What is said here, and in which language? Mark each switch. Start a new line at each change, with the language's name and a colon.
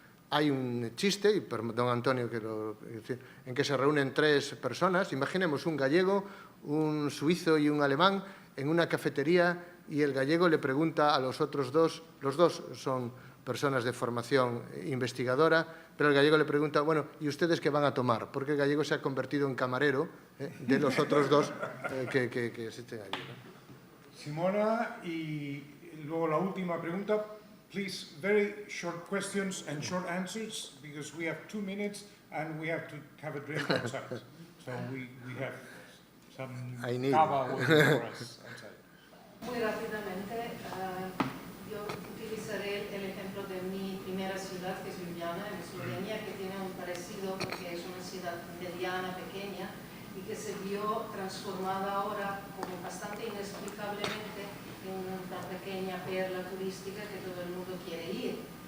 Spanish: Hay un chiste, y don Antonio, en que se reúnen 3 personas, imaginemos un gallego, un suizo y un alemán, en una cafetería, y el gallego le pregunta a los otros 2, los 2 son personas de formación investigadora, pero el gallego le pregunta, bueno, ¿y ustedes qué van a tomar? Porque el gallego se ha convertido en camarero de los otros 2 que existen allí, ¿no? Simona, y luego la última pregunta.
English: Please, very short questions and short answers, because we have 2 minutes and we have to have a drink outside. So we have some cava waiting for us outside.
Spanish: Muy rápidamente, yo utilizaré el ejemplo de mi primera ciudad, que es Ljubljana, en Eslovenia, que tiene un parecido porque es una ciudad mediana, pequeña, y que se vio transformada ahora como bastante inexplicablemente en una pequeña perla turística que todo el mundo quiere ir.